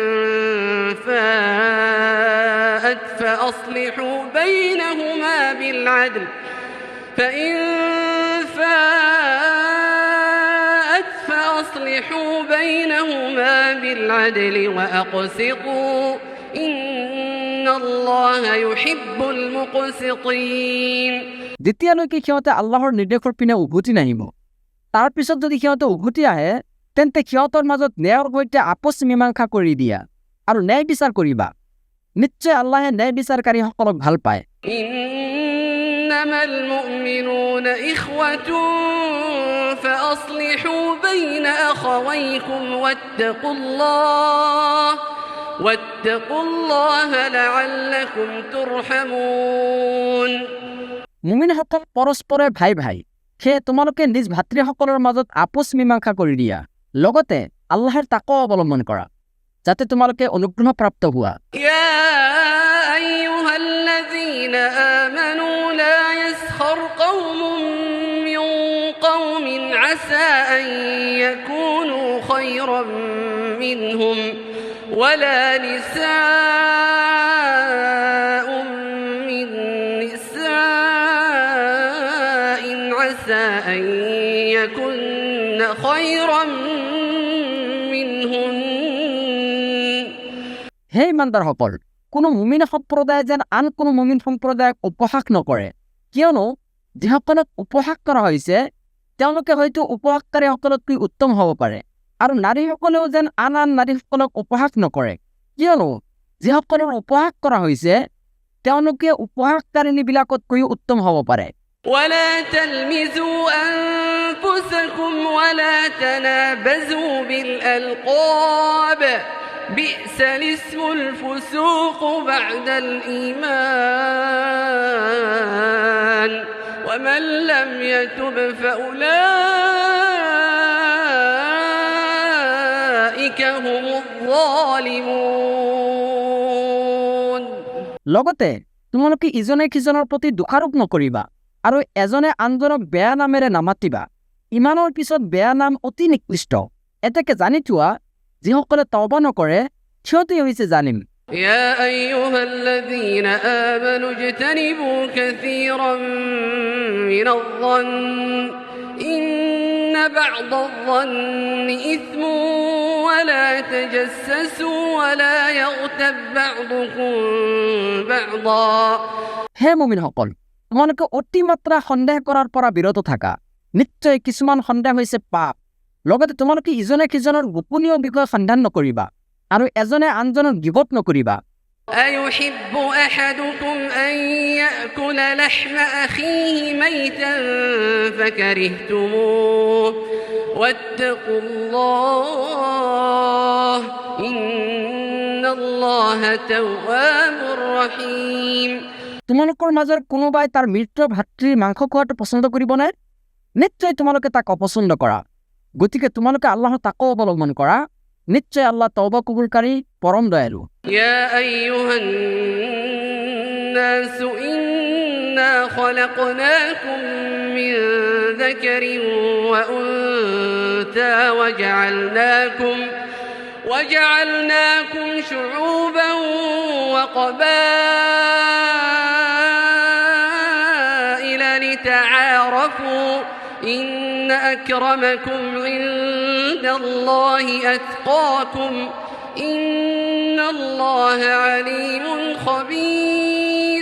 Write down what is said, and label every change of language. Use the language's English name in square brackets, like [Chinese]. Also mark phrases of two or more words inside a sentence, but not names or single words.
[Arabic] فَاءَتْ فَأَصْلِحُوا بَيْنَهُمَا بِالْعَدْلِ وَأَقْسِطُوا إِنَّ اللَّهَ يُحِبُّ الْمُقْسِطِينَ। [Assamese] দ্বিতীয়লৈকে সিহঁতে আল্লাহৰ নিৰ্দেশৰ পিনে উভতি নাহিব। তাৰ পিছত যদি সিহঁতে উভতি আহে তেন্তে সিহঁতৰ মাজত ন্যায়ৰ সৈতে আপোচ মীমাংসা কৰি দিয়া আৰু ন্যায় বিচাৰ কৰিবা। নিশ্চয় আল্লাহে ন্যায় বিচাৰকাৰীসকলক ভাল পায়। [Arabic] إنما المؤمنون إخوة فأصلحوا بين أخويكم واتقوا الله لعلكم ترحمون। [Assamese] মুমিনসকল পৰস্পৰে ভাই ভাই, সেয়ে তোমালোকে নিজ ভাতৃসকলৰ মাজত আপোচ মীমাংসা কৰি দিয়া, লগতে আল্লাহৰ তাকৱা অৱলম্বন কৰা যাতে তোমালোকে অনুগ্ৰহ প্ৰাপ্ত হোৱা। [Arabic] يا أيها الذين آمنوا لا يسخر قوم من قوم عسى أن يكونوا خيرا منهم ولا نساء من نساء عسى أن يكن خيرا منهن। [Assamese] হে ইমানদাৰসকল, কোনো মুমিন সম্প্ৰদায়ে যেন আন কোনো মুমিন সম্প্ৰদায়ক উপহাস নকৰে, কিয়নো যিসকলক উপহাস কৰা হৈছে তেওঁলোকে হয়তো উপহাসকাৰীসকলতকৈ উত্তম হ'ব পাৰে, আৰু নাৰীসকলেও যেন আন নাৰীসকলক উপহাস নকৰে, কিয়নো যিসকলৰ উপহাস কৰা হৈছে তেওঁলোকে উপহাসকাৰিনীবিলাকতকৈও উত্তম হ'ব পাৰে। [Arabic] ولا تلمزوا أنفسكم ولا تنابزوا بالألقاب بئس الاسم الفسوق بعد الإيمان ومن لم يتب فأولئك هم الظالمون। [Assamese] লগতে তোমালোকে ইজনে সিজনৰ প্ৰতি দোষাৰোপ নকৰিবা আৰু এজনে আনজনক বেয়া নামেৰে নামাতিবা। ইমানৰ পিছত বেয়া নাম অতি নিকৃষ্ট। এতেকে জানি থোৱা যিসকলে তওবা নকৰে সিহঁতেই হৈছে জালিম। [Arabic] يا أيها الذين آمنوا اجتنبوا كثيرا من الظن إن بعض الظن إثم ولا تجسسوا ولا يغتب بعضكم بعضا। [Assamese] হে মুমিনসকল, তোমালোকে অতিমাত্ৰা সন্দেহ কৰাৰ পৰা বিৰত থাকা। নিশ্চয় কিছুমান সন্দেহ হৈছে পাপ। লগতে তোমালোকে ইজনে সিজনৰ গোপনীয় বিষয় সন্ধান নকৰিবা আৰু এজনে আনজনৰ গিবত নকৰিবা। [Arabic] أيحب أحدكم أن يأكل لحم أخيه ميتا فكرهتموه واتقوا الله إن الله تواب رحيم। [Assamese] তোমালোকৰ মাজৰ কোনোবাই তাৰ মৃত ভাতৃৰ মাংস খোৱাটো পচন্দ কৰিবনে? নিশ্চয় তোমালোকে তাক অপচন্দ কৰা। গতিকে তোমালোকে আল্লাহৰ তাকৱা অৱলম্বন কৰা। নিশ্চয় আল্লাহ তওবা কবুলকাৰী, পৰম দয়ালু। [Arabic] يا أيها الناس إنا خلقناكم من ذكر وأنثى وجعلناكم شعوبا وقبائل لتعارفوا إن أكرمكم عند الله أتقاكم إن الله عليم خبير।